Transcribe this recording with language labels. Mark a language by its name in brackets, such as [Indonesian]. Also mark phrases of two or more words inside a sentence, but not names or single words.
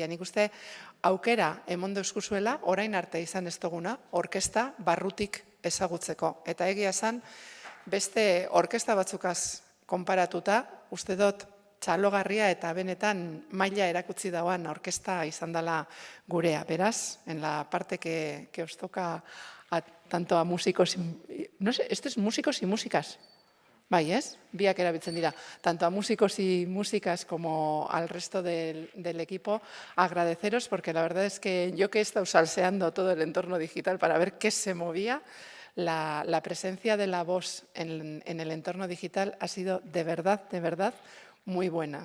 [Basque] Nik uste aukera emondo eskuzuela, orain arte izan ez duguna, orkesta barrutik ezagutzeko. Eta egia esan, beste orkesta batzukaz konparatuta, uste dut txalogarria eta benetan maila erakutsi dauan orkesta izan dela gurea. Beraz, [Spanish] en la parte que os toca tanto a músicos, no sé, esto es músicos y músicas. [Basque] Bai, ez? Biak erabiltzen dira. [Spanish] Tanto a músicos y músicas como al resto del equipo, agradeceros porque la verdad es que yo que he estado salseando todo el entorno digital para ver qué se movía, la presencia de la voz en el entorno digital ha sido de verdad muy buena.